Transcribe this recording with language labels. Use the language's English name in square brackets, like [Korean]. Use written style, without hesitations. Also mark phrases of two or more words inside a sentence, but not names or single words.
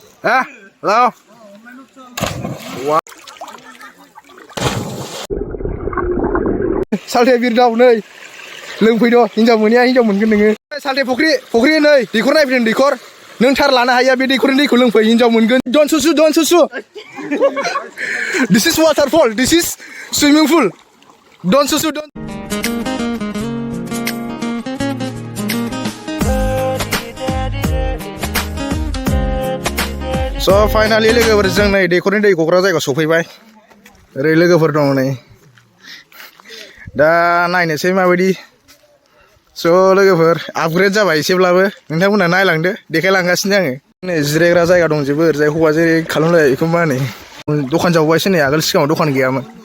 [English] Hello. [Bodo] Salte bir daw नै लोंफैद' हिनजाव मोनैया हिनजाव मोनगोन नोङो सालथे फुख्रि नै दैखर नायफैदों दैखर नों थार लानो हाया बे दैखरनि दैखौ लोंफै हिनजाव मोनगोन [English] don't susu this is waterfall this is swimming pool don't susu don't so finally [Bodo] लोगोफोर जों नै दैखरनि दै गग्रा जायगायाव सफैबाय ओरै लोगोफोर दङ नै दा नायनोसै माबायदि स' लोगोफोर आपग्रेड जाबाय एसेब्लाबो नोंथांमोना नायलांदो देखायलांगासिनो आङो नै जिरायग्रा जायगा दंजोबो ओरैजाय हौवा जेरै खालामलायो बेखौ मा होनो दखान जावबायसो नै आगोल सिगाङाव दखान गैयामोन